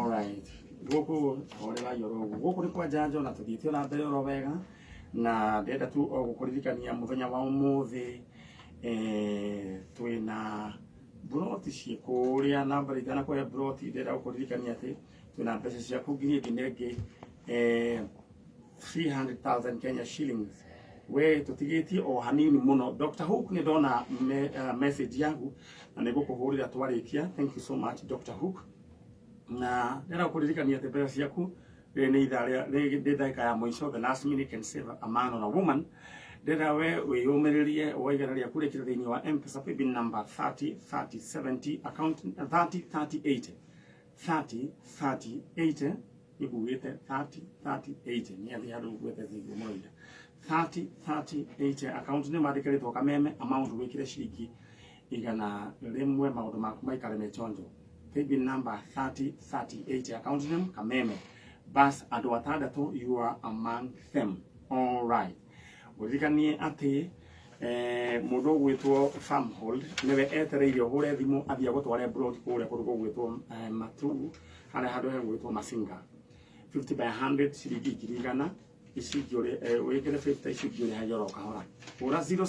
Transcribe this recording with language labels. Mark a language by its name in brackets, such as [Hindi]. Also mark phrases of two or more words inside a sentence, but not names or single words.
[Kikuyu] alright gũkũ ũrĩ waiora ũguo gũkũ nĩ kwa Njanjo na tũthiĩte ona mbere oro wega na ndenda tu o gũkũririkania mũthenya wa ũmũthĩ twĩna buroti ciĩ kũrĩa namba ritana kũrĩa buroti ndenda gũkũririkania atĩ twĩna mbeca ciaku ngiri ĩngĩ na ĩngĩ 300,000 [English] Kenya shillings [Kikuyu] we tũtigĩtie o hanini mũno Dr. Hook nĩ ndona message yaku na nĩ ngũkũhũrĩra twarĩkia [English] thank you so much [Kikuyu] Dr. Hook na ndĩra gũkũririkania atĩ mbeca ciaku nĩ ithaa rĩ ndagĩka ya mũico [English] the last minute can save a man or a woman [Kikuyu] ndĩra we wĩyũmĩrĩrie waigana rĩaku rĩkĩra thĩinĩ wa M-Pesa [English] paybill number [Kikuyu] 303070 account 303080 303080 nĩgugĩte 303080 nĩ athĩ handũ gwete thĩinĩ mũroire 303080 account nĩ mandĩkĩrĩtwo kameme amount wĩkĩre ciringi igana rĩmwe maũndũ maku maikare me chonjo [English] paybill number [Kikuyu] 303080 [English] account name [Kikuyu] kameme bas andũ atandatũ [English] you are among them all right [Kikuyu] ũririkanie atĩ mũndũ ũgwĩtwo farmhold nĩwe etereire ũhũre thimũ athiĩ gũtware brot kũrĩa kũndũ gũgwĩtwo matu harĩa handũ hegwĩtwo Masinga 50 by 100 ciringi ngiri igana wĩkĩre 50 icio ingĩ ũrĩhagia oro kahora hũra